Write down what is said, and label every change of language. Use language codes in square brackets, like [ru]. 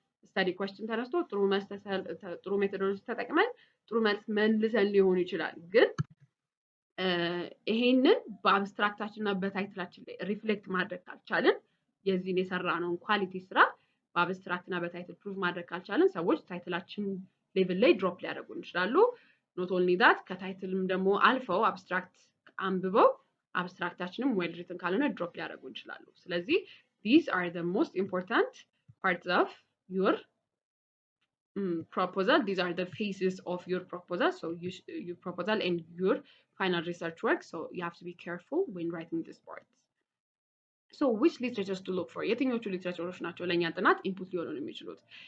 [am] ስታዲ ኩዌስችን ተነስቶ ጥሩ ሜቶዶሎጂ ተጠቅመን ጥሩ መልስ መልሰን ሊሆን ይችላል። ግን ይሄንን በአብስትራክታችን እና በታይትላችን ላይ ሪፍሌክት ማድረግ ካልቻልን የዚህን የሰራነውን ኳሊቲ ስራ በአብስትራክት እና በታይትል ፕሩቭ ማድረግ ካልቻልን ሰዎች ታይትላችን ሌቭል ላይ ድሮፕ ሊያደርጉን ይችላሉ። ኖት ኦንሊ ዳት ከታይትልም ደግሞ አልፈው አብስትራክት አንብበው አብስትራክታችንም ዌል ሪትን ካልሆነ ድሮፕ ሊያደርጉ ይችላሉ። ስለዚህ [en] these are the most important parts of your proposal. These are the phases of your proposal. So your proposal and your final research work. So you have to be careful when writing this part. So which literatures to look for? [am] የትኞቹ ሊትሬቸሮች ናቸው ለእኛ ጥናት ኢንፑት ሊሆኑ የሚችሉት?